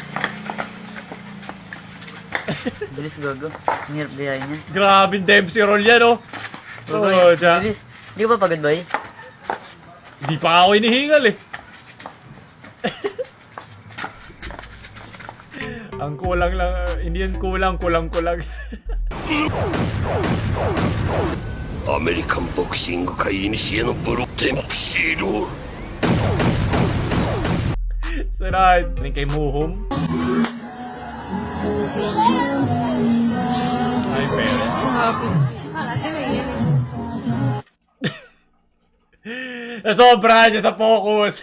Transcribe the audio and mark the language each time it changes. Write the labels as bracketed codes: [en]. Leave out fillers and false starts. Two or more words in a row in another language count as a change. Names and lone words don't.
[tl] Bilis gago. Ang hirap gayahin niya. Grabe, Dempsey roll yan oh. Oo, siya. Bilis. Di ba pagod ba eh? Hindi pa ako inihingal eh. Ang kulang lang, hindi yan kulang. [ja] アメリカンボクシング界いにしえのブロテンプシール [tl] Sunod. Galing kay Muhum. Ay, pero. Nasobra niya sa focus.